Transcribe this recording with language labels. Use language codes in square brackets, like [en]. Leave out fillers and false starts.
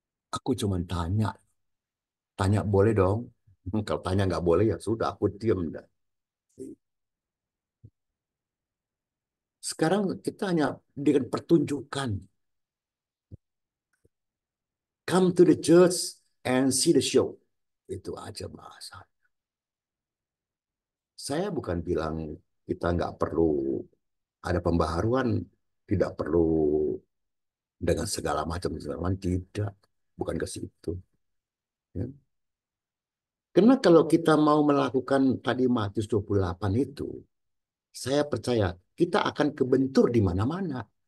[id] Aku cuma tanya, tanya boleh dong. Kalau tanya nggak boleh ya sudah aku diam dah. Sekarang kita hanya dengan pertunjukan. [en] Come to the church and see the show. [id] Itu aja bahasa. Saya bukan bilang kita nggak perlu ada pembaharuan, tidak perlu dengan segala macam, tidak. Bukan ke situ. Ya. Karena kalau kita mau melakukan tadi Matius 28 itu, saya percaya kita akan kebentur di mana-mana.